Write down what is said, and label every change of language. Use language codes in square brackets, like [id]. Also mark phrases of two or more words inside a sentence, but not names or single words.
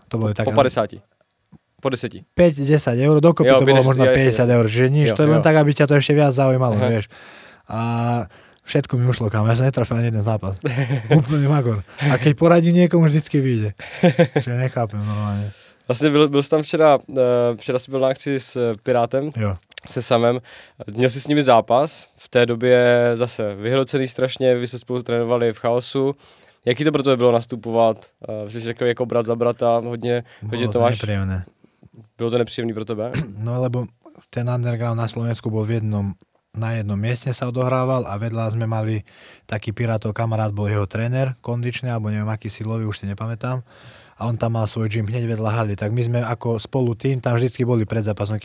[sk] To boli tak, po 50? Po 10. 5-10 €, dokopy to bolo možno 50 €, čiže nič, to je len tak, aby ťa to ešte viac zaujímalo, vieš. A všetko mi ušlo, kam, ja som netrafil ani jeden zápas. Úplný magor. A keď poradím niekomu, vždycky vyjde. Čiže nechápem normálne. [cs] Vlastně byl jsi tam včera jsi byl na akci s Pirátem, se Samem, měl jsi s nimi zápas, v té době zase vyhrocený strašně, vy se spolu trénovali v Chaosu. Jaký to pro tebe bylo nastupovat? Jsi řekl jako brat za brata, hodně to máš... [sk] Nepríjemné. [cs] Bylo to nepříjemné pro tebe? [sk] No lebo ten underground na Slovensku bol na jednom mieste sa odohrával a vedľa sme mali taký Pirátov kamarát, bol jeho tréner, kondičný, alebo neviem aký silový, už si nepamätám. A on tam mal svoj gym hneď vedľa haly. Tak my sme ako spolu tým tam vždycky boli pred zápasom.